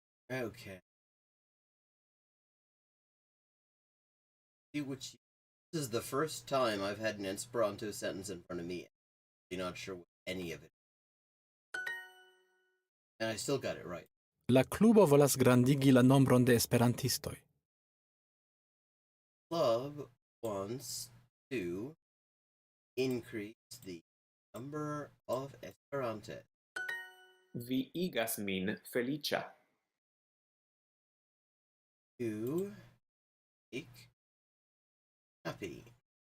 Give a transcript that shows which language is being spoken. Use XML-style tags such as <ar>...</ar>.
<en>Okay. This is the first time I've had an Esperanto sentence in front of me. I'm not sure what any of it. And I still got it right.</en> <eo>La klubo volas grandigi la nombron de esperantistoj.</eo> <en>Club wants to increase the number of Esperanto.</en> <eo>Vi igas min feliĉa.</eo> <en>To make happy.</en>